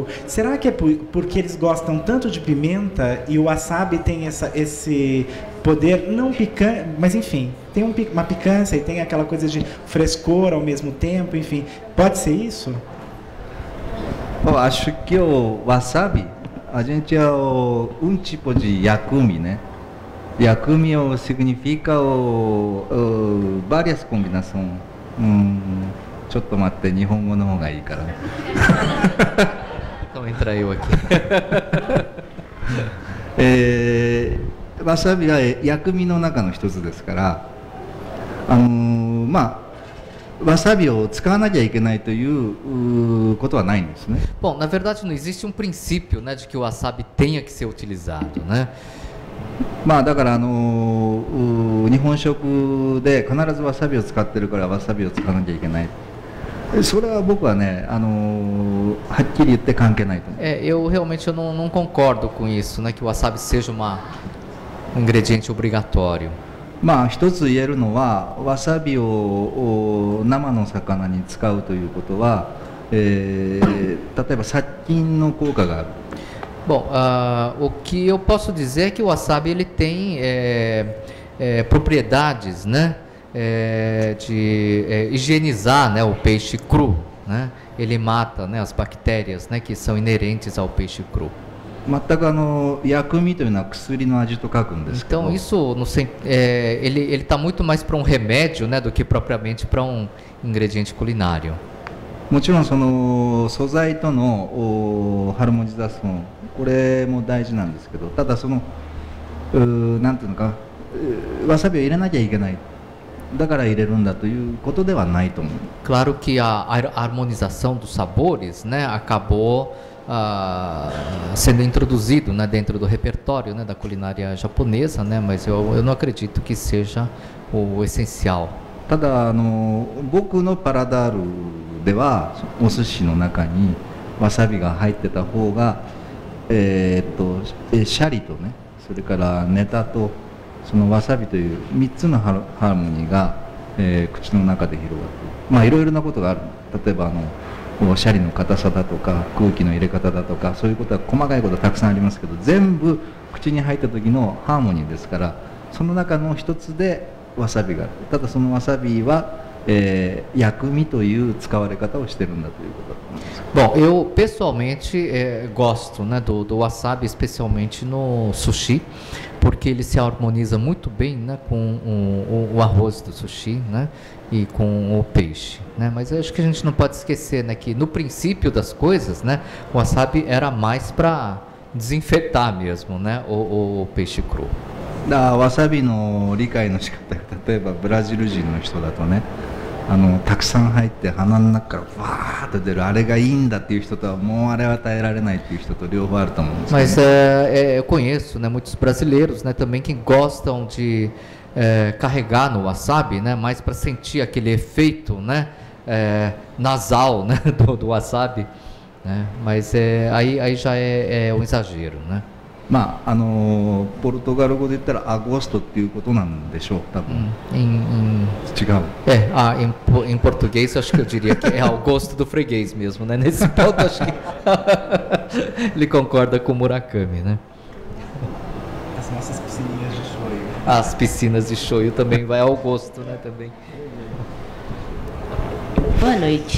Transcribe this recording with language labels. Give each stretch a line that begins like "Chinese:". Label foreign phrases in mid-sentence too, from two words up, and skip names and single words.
Portuguese: Será que é porque eles gostam tanto de pimenta e o wasabi tem esse poder não picante, mas enfim, tem uma picância e tem aquela coisa de frescor ao mesmo tempo, enfim. Pode ser isso? Bom, acho que o wasabi, a gente é um tipo de yakumi, né? Yakumi significa várias combinações.
Japanese: ちょっと待って、日本語の方がいいから。
Portuguese: Então entra eu aqui.
Japanese: わさびは薬味の中の一つですから、わさびを使わなきゃいけないということはないんですね。
Portuguese: Bom, na verdade não existe um princípio, né, de que o wasabi tenha que ser utilizado, né?
Japanese: だから日本食で必ずわさびを使ってるからわさびを使わなきゃいけない。それは僕はね、はっきり言って関係ないと思う。
Portuguese: Eu realmente não concordo com isso, né, que o wasabi seja um ingrediente obrigatório.
Japanese: 一つ言えるのはわさびを生の魚に使うということは、例えば殺菌の効果がある。
Portuguese: Bom, o que eu posso dizer é que o wasabi ele tem propriedades, né, de higienizar, né, o peixe cru, né? Ele mata, né, as bactérias, né, que são inerentes ao peixe cru.
Japanese: 全く薬味というのは薬の味と書くんですけど。
Portuguese: Então isso ele está muito mais para um remédio, né, do que propriamente para um ingrediente culinário.
Japanese: もちろんその素材とのハルモニザション、これも大事なんですけど、ただそのなんていうのか、わさびを入れなきゃいけない、だから入れるんだということではないと思う。
Portuguese: Claro que a harmonização dos sabores, né, acabou sendo introduzido, né, dentro do repertório, né, da culinária japonesa, né, mas eu não acredito que seja o essencial.
Japanese: ただ僕のパラダールではお寿司の中にわさびが入ってた方が、シャリとね、それからネタとそのわさびという3つのハーモニーが、口の中で広がって、まあいろいろなことがある。例えばシャリの硬さだとか空気の入れ方だとか、そういうことは細かいことはたくさんありますけど、全部口に入った時のハーモニーですから、その中の一つでわさびがある。ただそのわさびは、薬味という使われ方をしてるんだということだと思います。
Portuguese: Bom, eu pessoalmente gosto, né, do wasabi, especialmente no sushi, porque ele se harmoniza muito bem, né, com o arroz do sushi, né, e com o peixe, né. Mas eu acho que a gente não pode esquecer, né, que no princípio das coisas, né, o wasabi era mais para desinfetar mesmo, né, o peixe cru.
Japanese: わさびの理解の仕方が、例えばブラジル人の人だとね、たくさん入って鼻の中からわーっと出るあれがいいんだっていう人とは、もうあれは耐えられないっていう人と両方あると思うんですけど、ね。
Portuguese: Mas eu conheço, né, muitos brasileiros, né, também que gostam de carregar no wasabi, né, mais para sentir aquele efeito, né, nasal, né, do wasabi, né, mas aí já é um exagero, né.
Japanese: まあポルトガル語で言ったらアゴストっていうことなんでしょう、多分。違う。
Portuguese: Em português acho que eu diria que é ao gosto do freguês mesmo, né? Nesse ponto acho que ele concorda com o Murakami, né? As nossas piscininhas de shoyu. As piscinas de shoyu também vai ao gosto, né? Também. Boa noite.